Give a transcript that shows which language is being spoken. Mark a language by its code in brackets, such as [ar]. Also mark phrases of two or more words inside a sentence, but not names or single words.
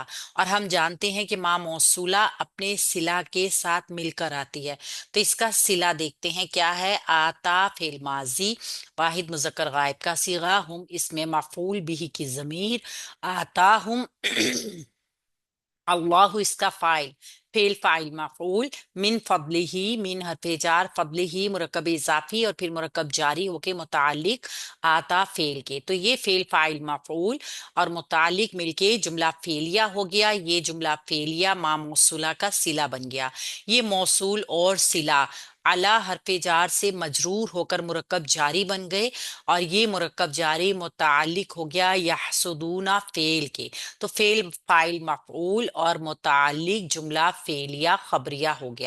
[ur] اور ہم جانتے ہیں کہ ما موصولہ اپنے صلہ کے ساتھ مل کر آتی ہے. تو اس کا صلہ دیکھتے ہیں کیا ہے، آتا فعل ماضی، واحد مذکر غائب کا صیغہ، ہم اس میں مفعول بہ کی ضمیر، آتا ہم اللہ اس کا فاعل, فعل فاعل مفعول، [ar] من فضلی ہی، [ur] من حرف جار، فضلی ہی مرکب اضافی اور پھر مرکب جاری ہو کے متعلق آتا فعل کے، تو یہ فعل فاعل مفعول اور متعلق مل کے جملہ فعلیہ ہو گیا۔ یہ جملہ فعلیہ ما موصولہ کا صلہ بن گیا۔ یہ موصول اور صلہ علی حرف جار سے مجرور ہو کر مرکب جاری بن گئے، اور یہ مرکب جاری متعلق ہو گیا یحسدون فعل کے، تو فعل فاعل مفعول اور متعلق جملہ فعلیہ خبریہ ہو گیا۔